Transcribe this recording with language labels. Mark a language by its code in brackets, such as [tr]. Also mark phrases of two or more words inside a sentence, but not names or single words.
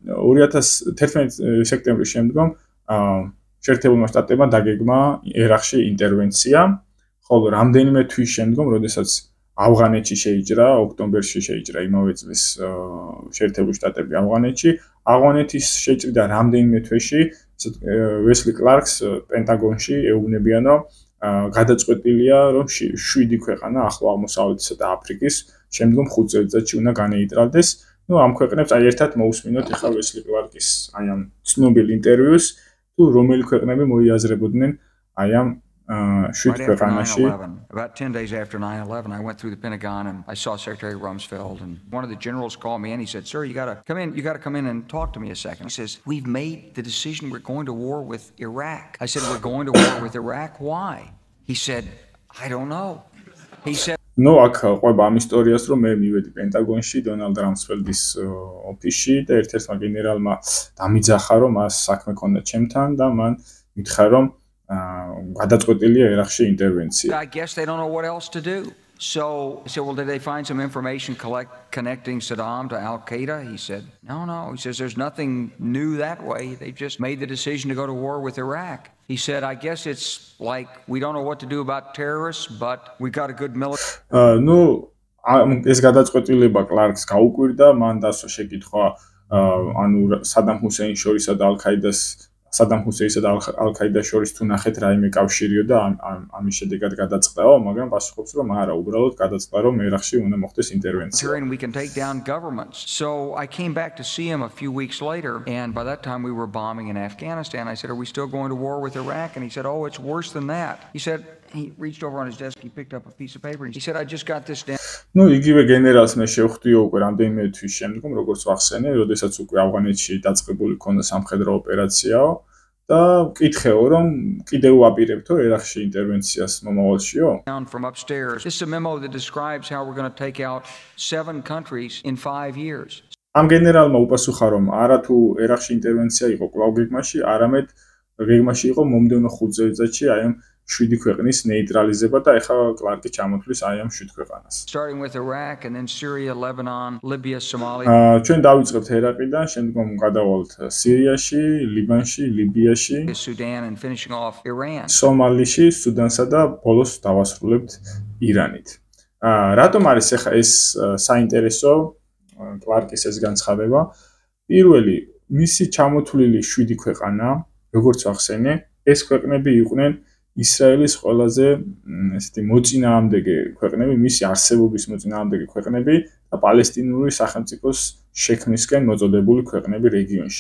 [ka] 2011 სექტემბრის შემდგომ შეერთებულმა შტატებმა დაგეგმა ერაყში ინტერვენცია, ხოლო რამდენიმე თვის შემდგომ, როდესაც ავღანეთში შეიჭრა, ოქტომბერში შეიჭრა იმავე წლის შეერთებული შტატები ავღანეთში, ავღანეთის შეჭრიდან რამდენიმე თვეში ვესლი კლარკს პენტაგონში ეუბნებიან, რომ გადაწყვეტილია, რომ 7 ქვეყანა ახლო აღმოსავლეთისა და აფრიკის შემდგომ 5 წელიწადში უნდა განეიტრალდეს. ნუ ამ ქვეყნებს აი ერთად მოусმინოთ ახლა ვესლი კლარკის აი ამ ცნობილ ინტერვიუს, თუ რომელი ქვეყნები მოიაზრებოდნენ აი ამ 7 ქვეყანაში. [en] About 10 days after 9/11, I went through the Pentagon and I saw Secretary Rumsfeld, and one of the generals called me and he said, "Sir, you got to come in and talk to me a second." He says, "We've made the decision we're going to war with Iraq." I said, "We're going to war with Iraq? Why?" He said, "I don't know." He said, [ka] ნუ აქ ყვება ამ ისტორიას, რომ მე მივედი პენტაგონში დონალდ რამსფელდის ოფისში და ერთ-ერთმა გენერალმა დამიძახა, რომ მას საქმე ქონდა ჩემთან და მან მითხრა, რომ გადაწყვეტილია ერაყში ინტერვენცია. [en] I guess they don't know what else to do. So I said, "Well, did they find some information connecting Saddam to Al-Qaeda?" He said, No. He says, "There's nothing new that way. They just made the decision to go to war with Iraq." He said, "I guess it's like we don't know what to do about terrorists, but we got a good military." [ka] ნუ ეს გადაწყვეტილება კლარკს გაუკვირდა, მან დასვა შეკითხვა ანუ სადამ ჰუსეინის შორისა და სადამ ჰუსეინსა და ალ-ქაიდას შორის თუ ნახეთ რაიმე კავშირიო და ამის შედეგად გადაწყდაო, მაგრამ პასუხობს, რომ არა, უბრალოდ გადაწყდა, რომ ერაყში უნდა მოხდეს ინტერვენცია. [en] We can take down governments. So I came back to see him a few weeks later, and by that time we were bombing in Afghanistan. I said, "Are we still going to war with Iraq?" And he said, "Oh, it's worse than that." He said, he reached over on his desk, he picked up a piece of paper, and he said, "I just got this down." [ka] ნუ იგივე გენერალს მე შევხვდიო უკვე რამდენიმე თვის შემდგომ, როგორც ვახსენე, როდესაც უკვე ავღანეთში დაწყებული ქონდა სამხედრო ოპერაციაო და ვკითხეო, რომ კიდევ ვაპირებთო ერაყში ინტერვენციას მომავალშიო? [en] From upstairs. This is a memo that describes how we're going to take out 7 countries in 5 years. [ka] ამ გენერალმა უპასუხა, რომ არა თუ ერაყში ინტერვენცია იყო კვლავ გეგმაში, არამედ გეგმაში იყო მომდევნო 5 წელიწადში აი ამ 7 ქვეყნის ნეიტრალიზება და ეხლა კლარკი ჩამოთვლის აი ამ 7 ქვეყანას. [en] Starting with Iraq and then Syria, Lebanon, Libya, Somalia. [ka] ჩვენ დავიწყებთ ერაყიდან, შემდგომ გადავალთ სირიაში, ლიბანში, ლიბიაში, [en] Sudan and finishing off Iran. [ka] სომალიში, სუდანსა და ბოლოს დავასრულებთ ირანით. რატომ არის ახლა ეს საინტერესო კლარკის ეს განცხადება? პირველი, მისი ჩამოთვლილი 7 ქვეყანა, როგორც ვახსენე, ეს ქვეყნები იყვნენ ისრაელის ყველაზე ესეთი მოწინააღმდეგე ქვეყნები, მისი არსებობის მოწინააღმდეგე ქვეყნები და პალესტინური სახელმწიფოს შექმნისკენ მოწოდებული ქვეყნები რეგიონში.